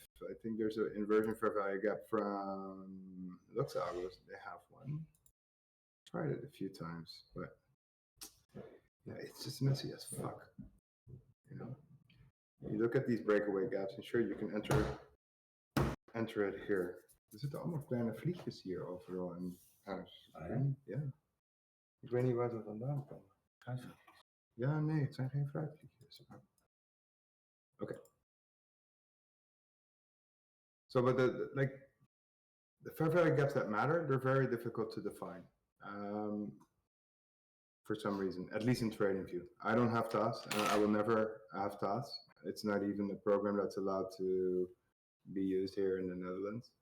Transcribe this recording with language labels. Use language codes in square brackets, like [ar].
[en] I think there's an inversion fair value gap from Lux Algos. They have one. Tried it a few times, but yeah, it's just messy as fuck. You know, you look at these breakaway gaps, and sure you can enter it here. [nl] Er zitten allemaal kleine vliegjes hier overal in huis. Ja. Ik weet niet waar ze vandaan komen. Fruitvliegjes? Ja, nee, het zijn geen fruitvliegjes. [en] Okay. So, but the fair value gaps that matter, they're very difficult to define. For some reason, at least in TradingView. I don't have TAS, and I will never have TAS. It's not even a program that's allowed to be used here in the Netherlands.